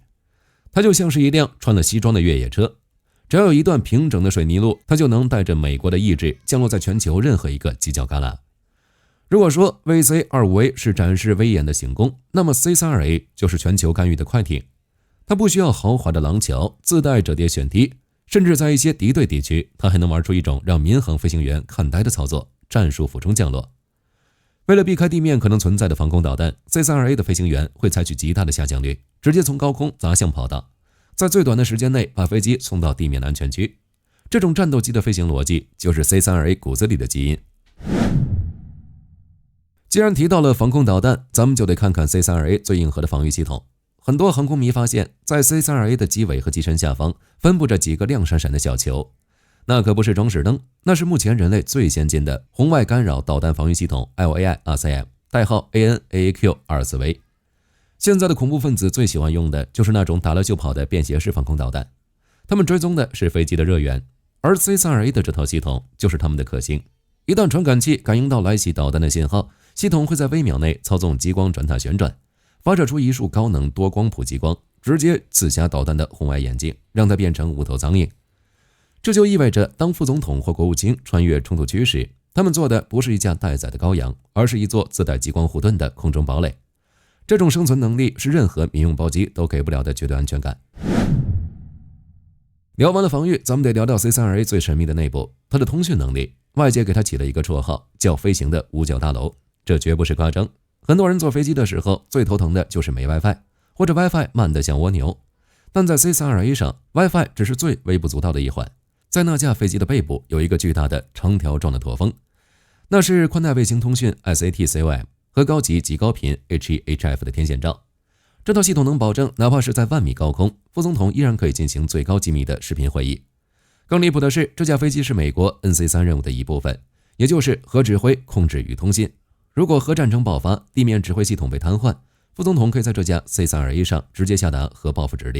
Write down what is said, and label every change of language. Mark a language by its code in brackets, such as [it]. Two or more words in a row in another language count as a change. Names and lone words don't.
[zh] 它就像是一輛穿了西裝的越野車，只要有一段平整的水泥路，它就能帶着美國的意志降落在全球任何一個犄角旮旯。如果說 VC-25A 是展示威嚴的行宮，那麼 C-32A 就是全球干預的快艇。它不需要豪華的廊橋，自帶折疊旋梯，甚至在一些敵對地區，它還能玩出一種讓民航飛行員看呆的操作——戰術俯衝降落。為了避開地面可能存在的防空導彈， C-32A 的飛行員會採取極大的下降率，直接從高空砸向跑道，在最短的時間內把飛機送到地面的安全區。這種戰鬥機的飛行邏輯就是 C-32A 骨子裡的基因。既然提到了防空導彈，咱們就得看看 C-32A 最硬核的防禦系統。很多航空迷發現，在 C-32A 的機尾和機身下方分布着幾個亮閃閃的小球，那可不是装飾燈，那是目前人類最先進的紅外干擾導彈防禦系統 LAI-RCM， 代號 AN/AAQ-24V。現在的恐怖分子最喜歡用的就是那種打了就跑的便携式防空導彈，他們追蹤的是飛機的熱源，而 C-32A 的這套系統就是他們的克星。一旦傳感器感應到來襲導彈的信號，系統會在微秒內操縱激光轉塔旋轉，發射出一束高能多光譜激光，直接刺瞎導彈的紅外眼鏡，讓它變成无頭蒼蠅。這就意味着，當副總統或國務卿穿越衝突區時，他們坐的不是一架待宰的羔羊，而是一座自帶激光護盾的空中堡壘。這種生存能力是任何民用包機都給不了的絕對安全感。聊完了防禦，咱們得聊到 C-32A 最神秘的內部，它的通訊能力。外界給它起了一個綽號，叫飛行的五角大樓，這絕不是誇張。很多人坐飛機的時候最頭疼的就是沒 WiFi， 或者 WiFi 慢得像蝸牛。但在 C-32A 上， WiFi 只是最微不足道的一環。在那架飛機的背部有一個巨大的長條狀的驼峰，那是寬带衛星通訊 SAT-COM 和高級极高頻 HE/HF 的天線罩。這套系統能保證，哪怕是在萬米高空，副總統依然可以進行最高機密的視頻會議。更離譜的是，這架飛機是美國 NC-3 任務的一部分，也就是核指揮、控制與通信。如果核戰爭爆發，地面指揮系統被癱瘓，副總統可以在這架 C-32A 上直接下達核報復指令。